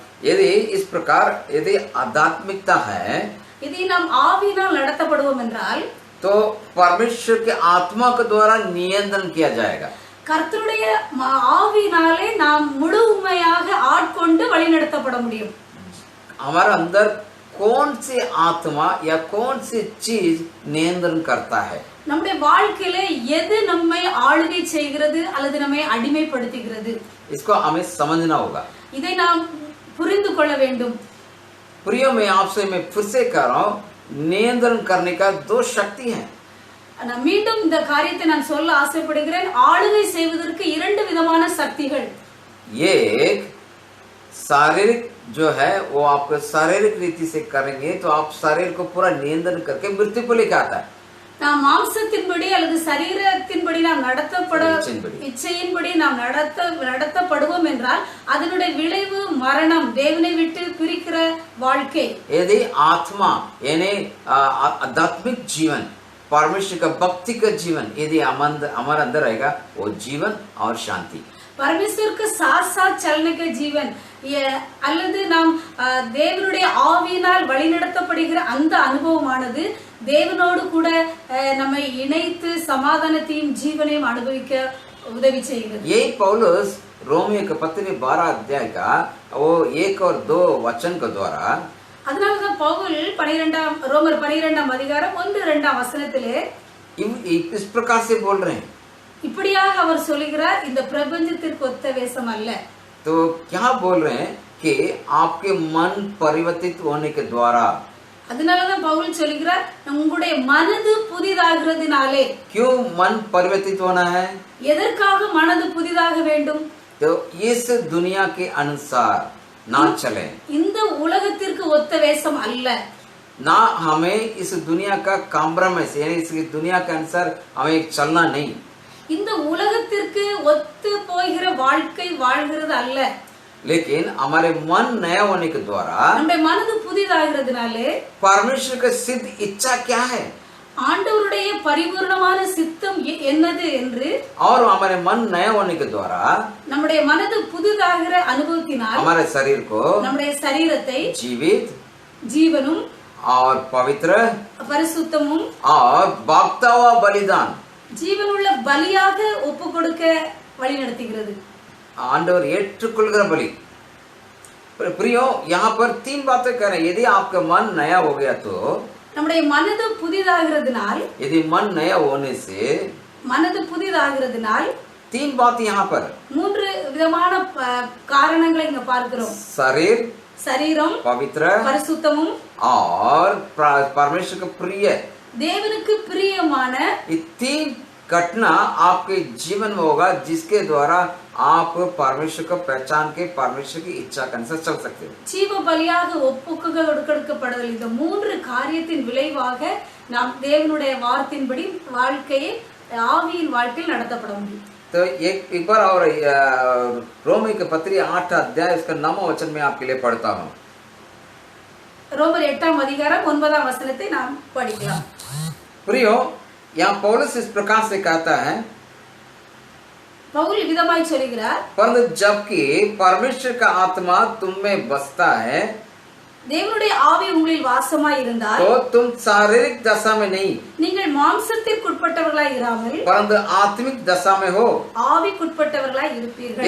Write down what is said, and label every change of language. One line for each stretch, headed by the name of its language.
Hindi: यदि इस प्रकार यदि आध्यात्मिकता है, यदि
Tamil: நாம் ஆவியினால் நடத்தப்படுவோம் என்றால்
Hindi: तो परमेश्वर के आत्मा के द्वारा नियंत्रण किया जाएगा.
Tamil: கர்த்தருடைய ஆவியினாலே நாம் முழுமையாக ஆட்கொண்டு வழிநடத்தப்பட முடியும்.
Hindi: हमारे अंदर कौन सी आत्मा या कौन सी चीज नियंत्रण करता है?
Tamil: நம்முடைய வாழ்க்கையிலே எது நம்மை ஆளுகை செய்கிறது அல்லது நம்மை அடிமைப்படுத்துகிறது?
Hindi: इसको हमें समझना होगा.
Tamil: இதை நாம் புரிந்து கொள்ள வேண்டும்.
Hindi: प्रियो, मैं आपसे मैं फिर से कह रहा हूँ, नियंत्रण करने का दो शक्ति है।
Tamil: நான் மீண்டும் இந்த காரியத்தை நான் சொல்ல ஆசைப்படுகிறேன். ஆளுகை செய்வதற்கு இரண்டு விதமான சக்திகள்.
Hindi: एक शारीरिक जो है वो आपको शारीरिक रीति से करेंगे तो आप शरीर को पूरा नियंत्रण करके मृत्यु को लेकर आता है।
Tamil: நாம் மாம்சத்தின்படி அல்லது சரீரத்தின்படி நாம் இச்சையின்படி நாம் நடத்தப்படுவோம் என்றால் அதனுடைய விளைவு மரணம், தேவனை விட்டு பிரிக்கிற வாழ்க்கை.
Hindi: यदि आत्मा यानी आध्यात्मिक जीवन, परमेश्वर का भक्ति का जीवन यदि हमारे अंदर रहेगा वो जीवन और शांति.
Tamil: பரமேஸ்வருக்கு சாத்
Hindi: चलने का जीवन
Tamil: அல்லது நாம் தேவனுடைய ஆவியினால் வழிநடத்தப்படுகிற அந்த அனுபவமானது தேவனோடு கூட நம்மை இணைத்து சமாதானத்தையும் ஜீவனையும் அனுபவிக்க உதவி செய்கிறது.
Hindi: यही पौलुस रोमियो के पत्री 12 अध्याय का वो 1 और 2 वचन के द्वारा,
Tamil: அதனாலதான் பவுல் ரோமர் 12 அதிகாரம் 1-2 வசனத்திலே
Hindi: इस प्रकार से बोल रहे हैं.
Tamil: இப்படியாக அவர் சொல்கிறார், இந்த பிரபஞ்சத்திற்கு ஒத்த வேஷம் அல்ல.
Hindi: तो क्या बोल रहे हैं कि आपके मन परिवर्तित होने के द्वारा.
Tamil: அதனாலதான் பவுல் சொல்கிறார், உங்களுடைய மனது புதிதாகிறதுனாலே.
Hindi: क्यों मन परिवर्तित होना है?
Tamil: எதற்காக மனது புதிதாக வேண்டும்?
Hindi: तो इस दुनिया के अनुसार ना चले,
Tamil: இந்த உலகத்திற்கு ஒத்த வேஷம் அல்ல.
Hindi: ना हमें इस दुनिया का कॉम्प्रोमाइज यानी इस दुनिया के अनुसार हमें चलना नहीं.
Tamil: இந்த உலகத்திற்கு ஒத்து போகிற வாழ்க்கை வாழ்கிறது அல்ல.
Hindi: लेकिन हमारे मन नया होने के द्वारा
Tamil: நம்முடைய மனது புதிதாகிறதுனாலே
Hindi: परमेश्वर का सिद्ध इच्छा क्या है,
Tamil: ஆண்டவருடைய பரிபூர்ணமான சித்தம் என்னது என்று,
Hindi: और हमारे मन नया होने के द्वारा
Tamil: நம்முடைய மனது புதிதாகிற அனுபவத்தினால்
Hindi: हमारे शरीर को
Tamil: நம்முடைய சரீரத்தை
Hindi: जीवित
Tamil: ஜீவனும்
Hindi: और पवित्र
Tamil: பரிசுத்தமும்
Hindi: और भागता हुआ बलिदान
Tamil: ஜீவனுள்ள பலியாக ஒப்பு கொடுக்க வழி நடத்துகிறது. आंडवर ஏற்றுக்கொள்கிற
Hindi: बलि. प्रियो यहाँ पर 3 बातें कह रहे हैं. यदि आपका मन नया हो गया तो,
Tamil: நம்முடைய மனது புதிதாகிறதுனால்,
Hindi: यदि मन नया होने से,
Tamil: மனது புதிதாகிறதுனால்
Hindi: 3 बात यहाँ पर,
Tamil: 3 விதமான காரணங்களை இங்க பார்க்கிறோம்.
Hindi: शरीर,
Tamil: சரீரம்,
Hindi: पवित्र,
Tamil: பரிசுத்தமும்
Hindi: और परमेश्वर का प्रिय,
Tamil: தேவனுக்கு பிரியமான.
Hindi: ये 3 घटना आपके जीवन में होगा जिसके द्वारा आप परमेश्वर को पहचान के परमेश्वर की इच्छा के अनुसार चल सकते हो.
Tamil: ஜீவ பலியாக ஒப்பு கொடுக்கப்படுதல், இந்த 3 காரியத்தின் விளைவாக நாம் தேவனுடைய வார்த்தையின்படி வாழ்க்கையை ஆவியின் வாழ்க்கையில் நடத்தப்பட முடியும்.
Hindi: तो एक बार और रोमी के पत्री 8 अध्याय उसका 9वां वचन में आपके लिए पढ़ता हूँ.
Tamil: ரோமர் 8 அதிகாரம் 9 வசனத்தை நாம் படிக்கலாம்.
Hindi: प्रियो, यहाँ पौलुस इस प्रकार से कहता है,
Tamil: பவுல் விதமாய் சொல்கிறார்,
Hindi: परंतु जबकि परमेश्वर का आत्मा तुम में बसता है
Tamil: தேவனுடைய ஆவி உங்களில் வாசமாய் இருந்தால்,
Hindi: तो तुम शारीरिक दशा में नहीं,
Tamil: நீங்கள் மாம்சத்திற்குட்பட்டவர்களாய் இராமல்
Hindi: परंतु आत्मिक दशा में हो.
Tamil: ஆவிக்குட்பட்டவர்களாய் இருப்பீர்கள்.